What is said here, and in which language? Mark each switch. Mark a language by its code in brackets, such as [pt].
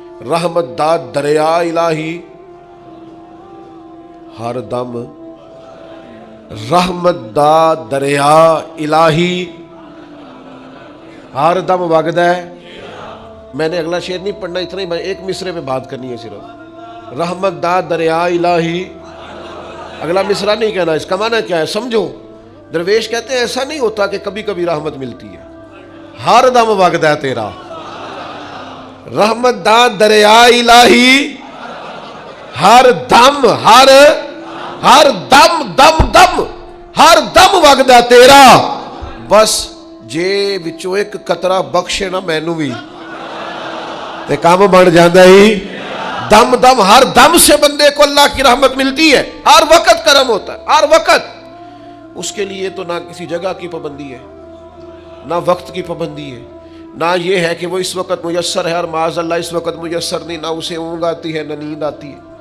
[pa] رحمت داد دریا الہی ہر دم، رحمت داد دریا الہی ہر دم وگدا ہے. [ur] میں نے اگلا شعر نہیں پڑھنا، اتنا ہی میں ایک مصرے پہ بات کرنی ہے صرف. [pa] رحمت دا دریا الہی، اگلا مصرع نہیں کہنا. [ur] اس کا معنی کیا ہے سمجھو. درویش کہتے ہیں ایسا نہیں ہوتا کہ کبھی کبھی رحمت ملتی ہے، [pa] ہر دم وگدا ہے تیرا. رحمت دا دریا الہی ہر دم، ہر دم دم دم ہر دم وگدا تیرا. بس جے وچوں ایک قطرہ بخشے نا مینوں بھی تے کام بن جاندا ہی. دم دم ہر دم [ur] سے بندے کو اللہ کی رحمت ملتی ہے. ہر وقت کرم ہوتا ہے، ہر وقت. اس کے لیے تو نہ کسی جگہ کی پابندی ہے، نہ وقت کی پابندی ہے، نہ یہ ہے کہ وہ اس وقت میسر ہے اور معاذ اللہ اس وقت میسر نہیں. نہ اسے اونگ آتی ہے نہ نیند آتی ہے.